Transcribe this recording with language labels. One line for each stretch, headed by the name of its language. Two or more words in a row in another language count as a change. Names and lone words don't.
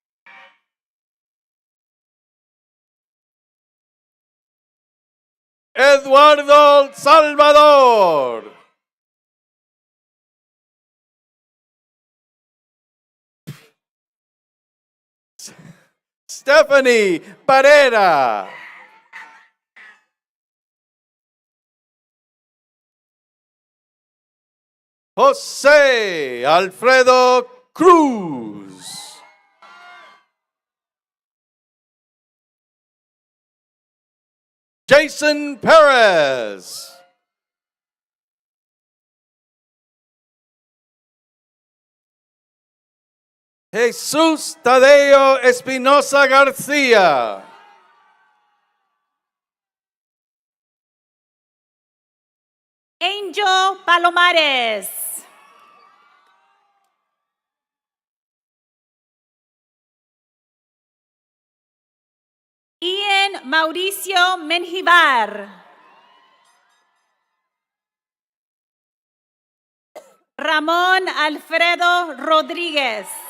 Spanish: Eduardo Salvador. Stephanie Parera. Jose Alfredo Cruz. Jason Perez. Jesus Tadeo Espinosa Garcia. Angel Palomares. Ian Mauricio Menjivar. Ramón Alfredo Rodríguez.